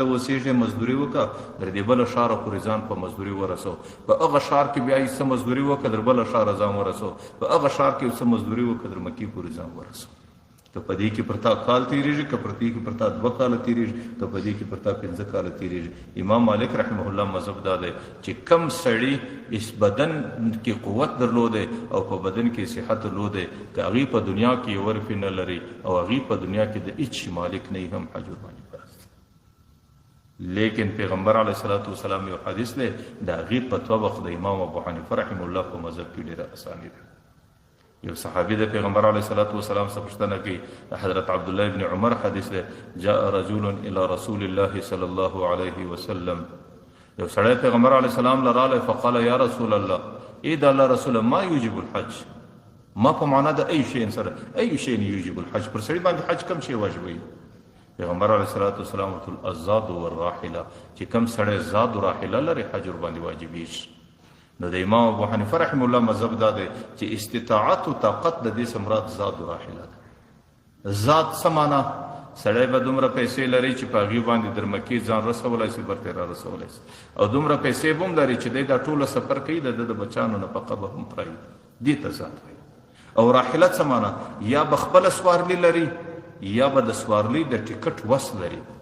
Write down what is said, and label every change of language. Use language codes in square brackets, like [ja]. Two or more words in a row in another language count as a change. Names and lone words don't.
[ps] اوسېږې مزدوري وکړه در دې بله ښاره پورې ځان په مزدوري ورسو په هغه ښار کې بیا یې څه مزدوري وکړه در بله ښاره ځان ورسو په هغه ښار کې څه مزدوري وکړه در مکې پورې ځان ورسو که په دې کې پر تا کال تېرېږي که پر دې کې پر تا 2 کاله تېرېږي که په دې کې پر تا 5 کاله تېرېږي امام مالک [ar] رحمه الله [ps] مذهب دا دی چې کم سړي اس بدن کې قوت درلودی او په بدن کې صحت درلودی که هغې په دنیا کې یو ورپې نه لري او هغې په دنیا کې د هېڅ شي مالک نه هم حج ورباندې فرض لیکن پیغمبر [ar] علیه الصلاة والسلام [ps] یو حدیث دی د هغې په طبق د امام ابو حنیفه [ar] رحمه الله [ps] په مذهب کې ډېره اساني ده یو صحابي د پیغمبر [ar] علیه الصلاة والسلام [ps] څخه پوښتنه کوي حضرت عبدالله ابن عمر حدیث دی [ar] جاء رجل الى رسول الله صلی الله علیه وسلم [ps] یو سړی پیغمبر [ar] علیه السلام [ps] له راغلی [ar] فقال یا رسول الله [ps] ای د الله رسوله [ar] ما یوجب الحج [ps] ما په معنا د [ar] ای شی [ps] سره [ar] ای شی یوجب الحج [ps] پر سړي باندې حج کم شی واجبوي پیغمبر [ar] علیه الصلاة والسلام [ps] ورته [ar] الزاد والراحله [ps] چې کم سړی زاد و راحله لري حج ورباندې واجبېږي نو د امام ابو حنیفه [ar] رحمه الله [ps] مذهب دا دی چې استطاعت او طاقت د دې څه مراد زاد و راحله ده زاد څه معنا سړی به دومره پیسې لري چې په هغې باندې در مکې ځان رسولی شي برته را رسولی شي او دومره پیسې به هم لري چې دی دا ټوله سفر کوي د ده د بچانو نفقه به هم پرېږدي دې ته زاد وایي او راحله څه معنا یا به خپله سوارلي لري یا به د سوارلي د ټکټ وس لري